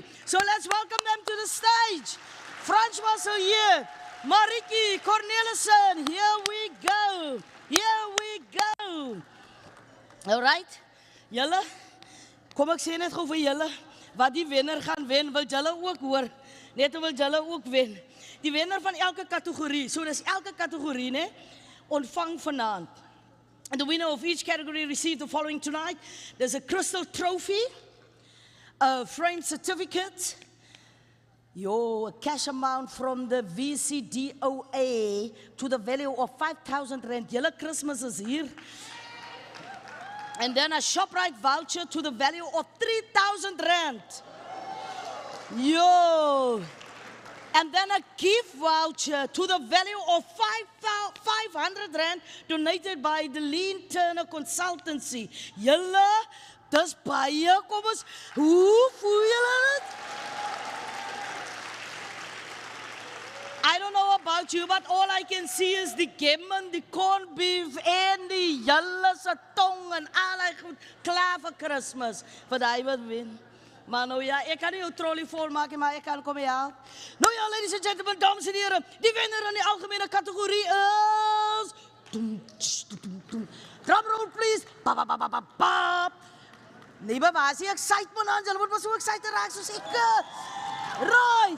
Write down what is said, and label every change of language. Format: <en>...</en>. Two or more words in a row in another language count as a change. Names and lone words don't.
<en>So let's welcome them to the stage. François Sillier, Mariki Cornelissen, here we go. All right,</en> <af>julle, kom ek sê net gou vir julle, wat die wenner gaan wen, wil julle ook hoor, net wil julle ook wen. Die wenner van elke kategorie, so dis elke kategorie, ne, ontvang vanaand.</af> <en>And the winner of each category received the following tonight. There's a crystal trophy, a framed certificate, a cash amount from the VCDOA to the value of 5,000 rand. Julle Christmas is here. And then a Shoprite voucher to the value of 3,000 rand. And then a gift voucher to the value of 500 rand donated by the Lean Turner Consultancy.</en> <af>Julle, dis baie, kom ons, hoe voel julle dit?</af> <en>I don't know about you, but all I can see is</en> <af>die gammon, die</af> <en>corned beef</en> <af>en die julle se tong en al die goed klaar vir Kersfees vir daai wat wen. Maar nou ja, ek kan nie jou trolley vol maak nie, maar ek kan kom help. Nou ja,</af> <en>ladies and gentlemen,</en> <af>dames en heren, die wenner in die algemene kategorie is drumroll please. Nee, maar waar is die excitement aan? Julle moet maar so excited raak soos ek.</af> <en>Right.</en>